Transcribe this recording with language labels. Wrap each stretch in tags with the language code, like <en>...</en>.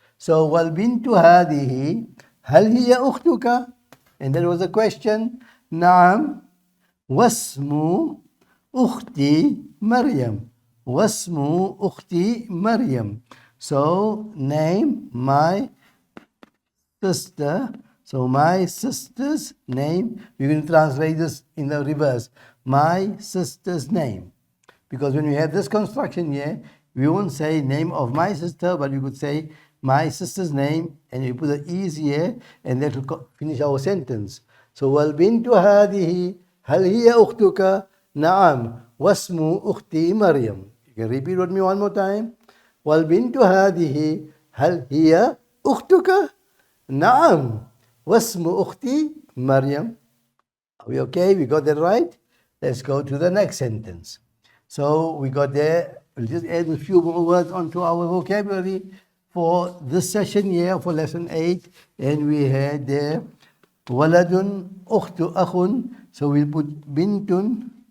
<ar>So, وَالْبِنْتُ هَذِهِ هَلْ هِيَ أُخْتُكَ?</ar> <en>And there was a question.</en> <ar>نعم. واسم أختي مريم. واسم أختي مريم.</ar> <en>So, name my sister. So my sister's name, we will translate this in the reverse. My sister's name. Because when we have this construction here, we won't say name of my sister, but we could say my sister's name, and you put the e's here, and that will finish our sentence.</en> <ar>So وَالْبِنْتُ هَذِهِ هَلْ هِيَ أُخْتُكَ نعم واسم أختي مريم.</ar> <en>You can repeat with me one more time.</en> <ar>وَالْبِنْتُ هَذِهِ هَلْ هِيَ أُخْتُكَ نعم واسم أختي مريم.</ar> <en>Are we okay? We got that right? Let's go to the next sentence. So we got there. We'll just add a few more words onto our vocabulary for this session here for lesson 8. And we had there ولد أخت أخ. So we'll put bintun.</en>